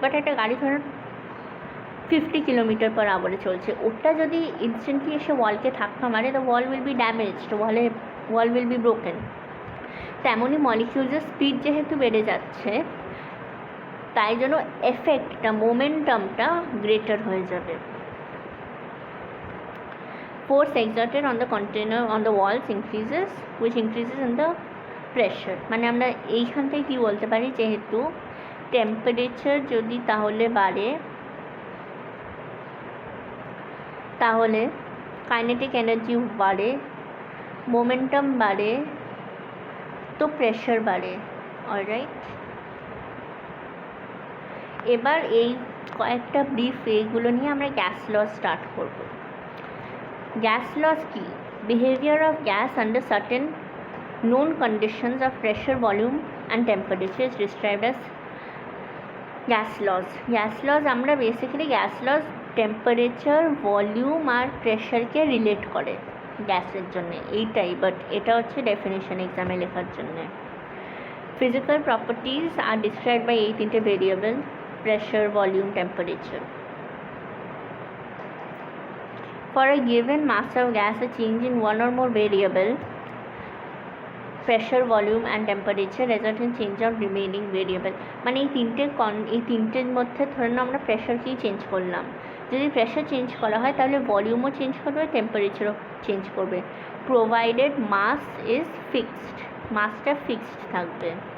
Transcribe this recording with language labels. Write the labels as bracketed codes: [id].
[bn] But একটা গাড়ি ধরুন 50 km/h চলছে, ওটা যদি ইনস্ট্যান্টলি এসে ওয়ালকে ধাক্কা মারে, [en] The wall will be damaged, wall will be broken. [bn] তেমনই মলিকিউলসের স্পিড যেহেতু বেড়ে যাচ্ছে, তাই জন্য এফেক্টটা, মোমেন্টামটা গ্রেটার হয়ে যাবে। [en] Force exerted on the container on the walls increases, which increases in the pressure. [bn] মানে আমরা এইখান থেকে কী বলতে পারি, যেহেতু টেম্পারেচার যদি তাহলে বাড়ে, তাহলে কাইনেটিক এনার্জি বাড়ে, মোমেন্টাম বাড়ে, তো প্রেশার বাড়ে। অলরাইট, এবার এই কয়েকটা ব্রিফ এইগুলো নিয়ে আমরা গ্যাস লস স্টার্ট করব। গ্যাস লস কি? [en] Behaviour of gas under certain known conditions of pressure, volume and temperature is described as gas laws. [bn] Gas laws আমরা basically gas loss temperature, volume আর প্রেশারকে relate করে গ্যাসের জন্য, এইটাই। বাট এটা হচ্ছে definition এক্সামে লেখার জন্য। [en] Physical properties are described by 8 variables: pressure, volume, temperature. For a given mass of gas, a change in one or more variable, pressure, volume and temperature, result in change of remaining variable. [bn] মানে এই তিনটের মধ্যে ধরুন আমরা প্রেশারকেই change করলাম, যদি pressure change করা হয় তাহলে ভলিউমও চেঞ্জ করবে, টেম্পারেচারও চেঞ্জ করবে, [en] provided mass is fixed, [bn] মাসটা ফিক্সড থাকবে।